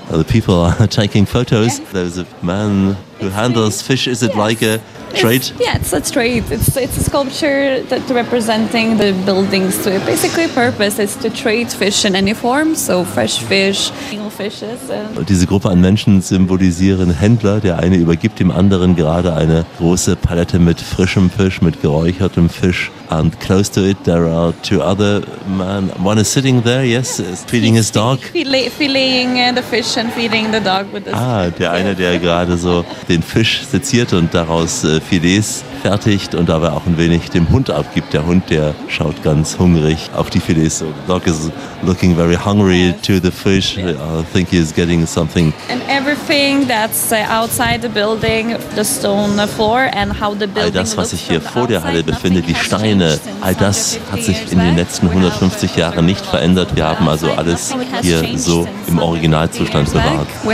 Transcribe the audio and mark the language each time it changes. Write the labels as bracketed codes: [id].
[en] The people are taking photos. There's a man who handles fish. Is it like a trade? Yeah, it's a trade. It's a sculpture that representing the buildings. To basically purpose is to trade fish in any form, so fresh fish, eel fishes. [de] Und diese Gruppe an Menschen symbolisieren Händler. Der eine übergibt dem anderen gerade eine große Palette mit frischem Fisch, mit geräuchertem Fisch. [en] And close to it, there are two other men. One is sitting there, yes, feeding his dog. Filleting the fish and feeding the dog with this. [de] Ah, der eine, der gerade so den Fisch seziert und daraus Filets fertigt und dabei auch ein wenig dem Hund abgibt. Der Hund, der schaut ganz hungrig auf die Filets. [en] So the dog is looking very hungry to the fish. Yes. I think he is getting something. And everything that's outside the building, the stone floor and how the building looks. [de] All das, was sich hier vor der Halle befindet, die Steine. All das hat sich in den letzten 150 Jahren nicht verändert. Wir haben also alles hier so im Originalzustand bewahrt.